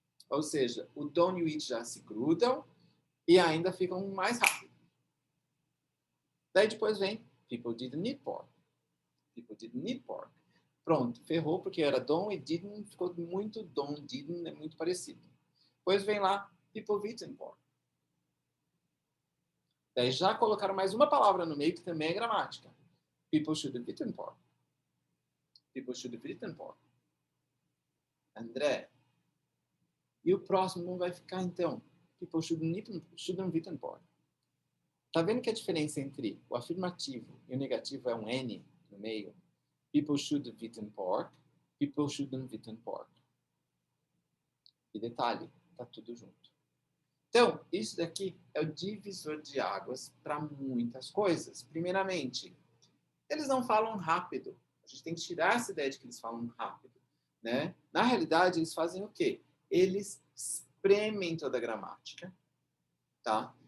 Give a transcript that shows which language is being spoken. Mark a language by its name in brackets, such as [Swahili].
[Portuguese] Ou seja, o don't e o eat já se grudam e ainda ficam mais rápido. Daí depois vem [English] people didn't eat pork. People didn't eat pork. [Portuguese] Pronto, ferrou porque era don't e didn't, ficou muito don't, didn't, é muito parecido. Depois vem lá [English] people eaten pork. [Portuguese] Daí já colocaram mais uma palavra no meio que também é gramática. [English] People should have eaten pork. People should have eaten pork. [Portuguese] André, e o próximo não vai ficar então? [English] People shouldn't have eaten pork. [Portuguese] Tá vendo que a diferença entre o afirmativo e o negativo é um N no meio? [English] People should have eaten pork. People shouldn't have eaten pork. [Portuguese] E detalhe, tá tudo junto. Então, isso daqui é o divisor de águas para muitas coisas. Primeiramente, eles não falam rápido. A gente tem que tirar essa ideia de que eles falam rápido, né? Na realidade, eles fazem o quê? Eles espremem toda a gramática, tá?